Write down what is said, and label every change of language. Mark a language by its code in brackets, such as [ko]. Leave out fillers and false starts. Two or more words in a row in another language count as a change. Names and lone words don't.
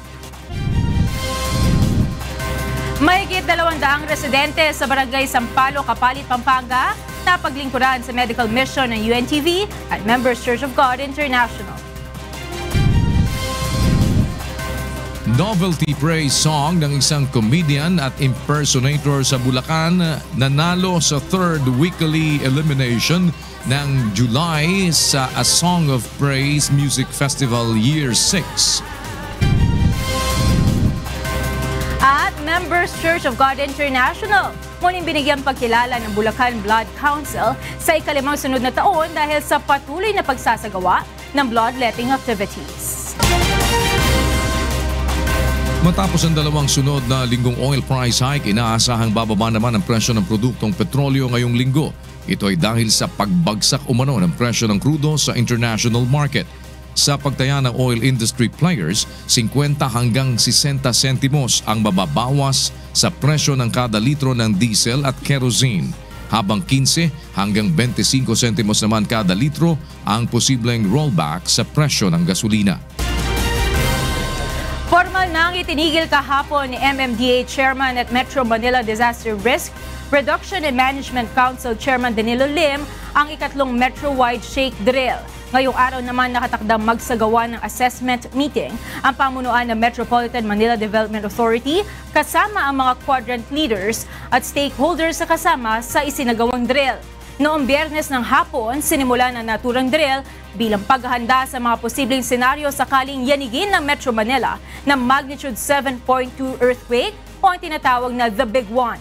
[tl] Mahigit 200 residente sa Barangay Sampalo, Kapalit, Pampanga na paglingkuran sa medical mission ng UNTV at Members Church of God International. Novelty praise song ng isang comedian at impersonator sa Bulacan nanalo sa 3rd weekly elimination ng July sa A Song of Praise Music Festival Year 6. At Members Church of God International, muling binigyang pagkilala ng Bulacan Blood Council sa ikalimang sunod na taon dahil sa patuloy na pagsasagawa ng [en] bloodletting activities. [tl] Matapos ang 2 sunod na linggong [en] oil price hike, [tl] inaasahang bababa naman ang presyo ng produktong petrolyo ngayong linggo. Ito ay dahil sa pagbagsak umano ng presyo ng krudo sa [en] international market. [tl] Sa pagtaya ng [en] oil industry players, [tl] 50 hanggang 60 sentimos ang mababawas sa presyo ng kada litro ng diesel at kerosene, habang 15 hanggang 25 sentimos naman kada litro ang posibleng rollback sa presyo ng gasolina. Formal nang itinigil kahapon ni MMDA Chairman at Metro Manila Disaster Risk Reduction and Management Council Chairman Danilo Lim ang ikatlong [en] Metro-wide shake drill. [tl] Ngayong araw naman nakatakdang magsagawa ng [en] assessment meeting [tl] ang pamunuan ng Metropolitan Manila Development Authority kasama ang mga [en] quadrant leaders [tl] at stakeholders sa kasama sa isinagawang drill. Noong Biyernes ng hapon, sinimulan ang naturang drill bilang paghahanda sa mga posibleng senaryo sakaling yanigin ng Metro Manila ng [en] magnitude 7.2 earthquake [tl] o ang tinatawag na The Big One.